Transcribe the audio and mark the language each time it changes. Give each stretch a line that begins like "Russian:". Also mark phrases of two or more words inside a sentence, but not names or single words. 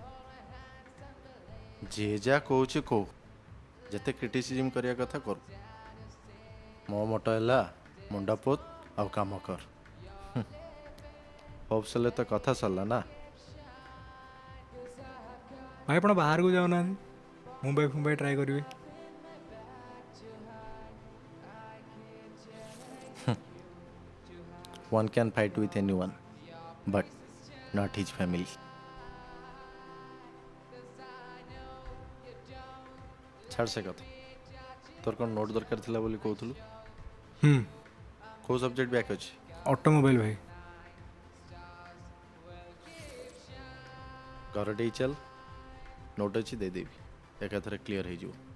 Odia: ଯିଏ ଯାହା କହୁଛି କହୁ, ଯେତେ କ୍ରିଟିସିଜିମ୍ କରିବା କଥା କରୁ। ମୋ ମତ ହେଲା ମୁଣ୍ଡ ପୋତ ଆଉ କାମ କର। ହୋପ୍ସ ହେଲେ ତ କଥା ସରିଲା ନା। ଭାଇ ଆପଣ ବାହାରକୁ ଯାଉନାହାନ୍ତି, ମୁମ୍ବାଇ ଫୁମ୍ବାଇ ଟ୍ରାଏ କରିବେ।
English: One can fight with anyone, but not his family.
Odia: ଛାଡ଼ ସେ କଥା। ତୋର କ'ଣ ନୋଟ୍ ଦରକାର ଥିଲା ବୋଲି କହୁଥିଲୁ? କେଉଁ
English: subject back
Odia: ଅଛି? ଅଟୋମୋବାଇଲ ଭାଇ। ଘର ଟିକେ ଚାଲ, ନୋଟ୍ ଅଛି ଦେଇଦେବି, ଏକାଥରେ କ୍ଲିୟର ହେଇଯିବ।